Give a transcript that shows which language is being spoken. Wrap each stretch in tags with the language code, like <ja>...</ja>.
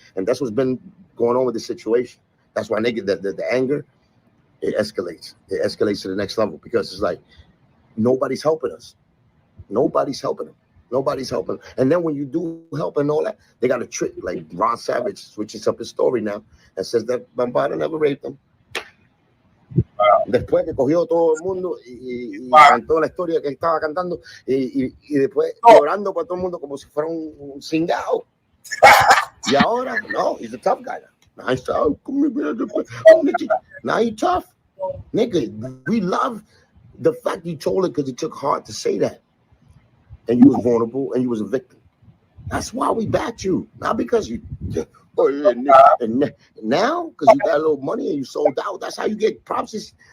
<en>And that's what's been going on with the situation. That's why nigga the anger, it escalates. It escalates to the next level because it's like nobody's helping us. Nobody's helping them. Nobody's helping. And then when you do help and all that, they got a trick. Like Ron Savage switches up his story now and says that Bambaataa never raped them.</en> <es>Después que cogió todo el mundo y cantó la historia que estaba cantando y después llorando para todo el mundo como si fuera un cingado. Y ahora, no,</es> <en>he's a tough guy now. Now he's tough. Nigga, we love the fact you told it because it took heart to say that. And you was vulnerable and you was a victim. That's why we backed you. Not because you, oh yeah, nigga. And now, because you got a little money and you sold out, that's how you get props.</en>